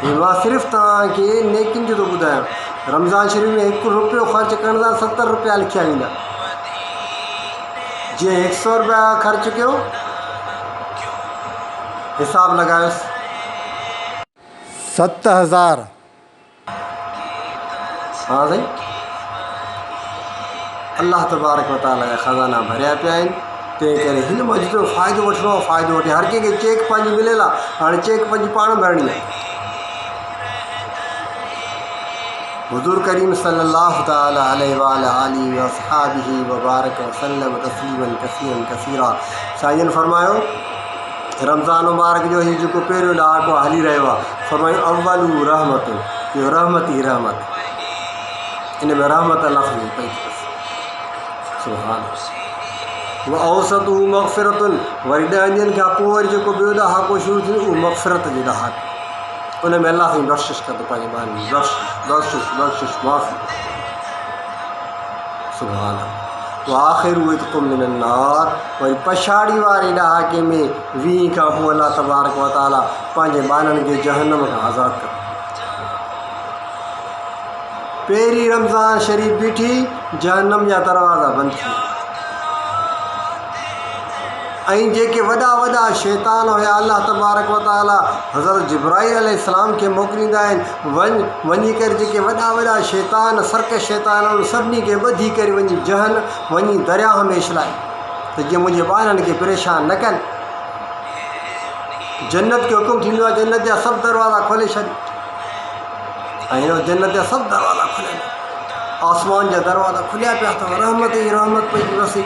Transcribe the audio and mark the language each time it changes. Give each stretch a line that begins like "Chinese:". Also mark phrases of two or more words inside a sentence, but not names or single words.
Sindhi: मां सिर्फ़ु तव्हांखे नेकिन जो थो ॿुधायां। रमज़ान शरीफ़ में 1 रुपयो ख़र्च करण जा 70 रुपया लिखिया वेंदा। जीअं 100 रुपया ख़र्च कयो, हिसाब लॻायोसि 7000। हाँ साईं,
Arabic: الله تبارك وتعالى
Sindhi: जा ख़ज़ाना भरिया पिया आहिनि। तंहिं करे हिन मां जेतिरो फ़ाइदो वठिणो आहे फ़ाइदो वठे। हर कंहिंखे चेक पंहिंजी मिलियल आहे, हाणे चेक पंहिंजी पाण भरणी आहे।
Arabic: حضور كريم صلى الله تعالى عليه وآله وأصحابه وبارك وسلم تسليما كثيرا كثيرا.
Sindhi: साईं फरमायो रमज़ान मुबारक जो ही जेको पहिरियों ॾहाको हली रहियो आहे, फरमायो
Arabic: أوله رحمة,
Sindhi: इहो रहमत ई रहमत। इन में रहमत लफ़्ज़ पई अथसि। सुभान।
Arabic: وأوسطه مغفرة,
Sindhi: वरी 10 ॾींहंनि खां पोइ वरी जेको ॿियो ॾहाको शुरू थींदो उहो मग़फ़िरत जो ॾहाको। उन में अलाह साईं बख़्शिश कंदो पंहिंजे ॿारनि जी, बख़्शिश माफ़ी।
Arabic: سبحان. وآخره عتق من النار,
Sindhi: वरी पछाड़ी वारे ॾहाके में 20 खां पोइ
Arabic: الله تبارك وتعالى
Sindhi: पंहिंजे ॿारनि खे जहन्नम खां आज़ादु कंदो। पहिरीं रमज़ान शरीफ़ बीठी, जहन्नम जा दरवाज़ा बंदि थी विया। ऐं जेके वॾा शैतान हुया,
Arabic: الله تبارك وتعالى
Sindhi: हज़रत जिब्राईल अलैहिस्सलाम खे मोकिलींदा आहिनि, वञी करे जेके वॾा शैतान सर्कस शैतान सभिनी खे ॿधी करे वञी दरियाह में छलाए, त जीअं मुंहिंजे ॿारनि खे परेशान न कनि। जन्नत खे हुकुम थींदो आहे जन्नत जा सभु दरवाज़ा खोले छॾ, ऐं हिन जन्नत जा सभु दरवाज़ा खुलियल, आसमान जा दरवाज़ा खुलिया पिया अथव, रहमत ई रहमत पई वसे।